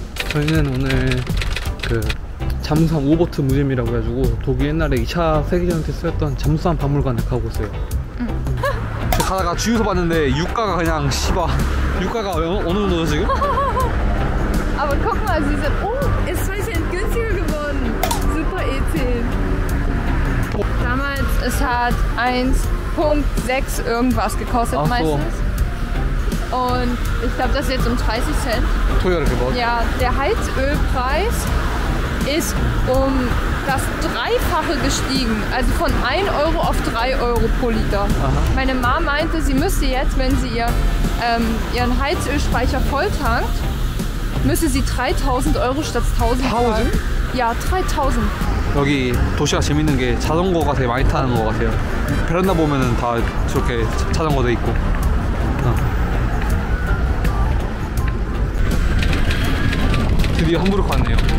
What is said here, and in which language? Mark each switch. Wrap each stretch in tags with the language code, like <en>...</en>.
<ko>저희는 오늘 그 잠수함 오버트 무seum이라고 해가지고 독일 옛날에 2차 세계대전 때 쓰였던 잠수함 박물관에 가고 있어요. 가다가 주유소 봤는데 유가가 그냥 유가가 어느 정도죠 지금?</ko> <de>Aber guck mal, sie sind, oh, ist 2 Cent günstiger geworden. Super E10. Damals, es hat 1,6 irgendwas gekostet meistens. Und ich glaube, das ist jetzt um 30 Cent. Teuer geworden. Ja, der Heizölpreis ist um das Dreifache gestiegen. Also von 1 Euro auf 3 Euro pro Liter. Aha. Meine Mama meinte, sie müsste jetzt, wenn sie ihren Heizölspeicher volltankt, müsste sie 3.000 Euro statt 1.000 zahlen. Ja, 3.000.</de> <ko>여기 도시가 재밌는 게 자전거가 되게 많이 타는 것 같아요. 베란다 보면은 다 저렇게 자전거 돼 있고. 드디어 함부르크 왔네요.</ko>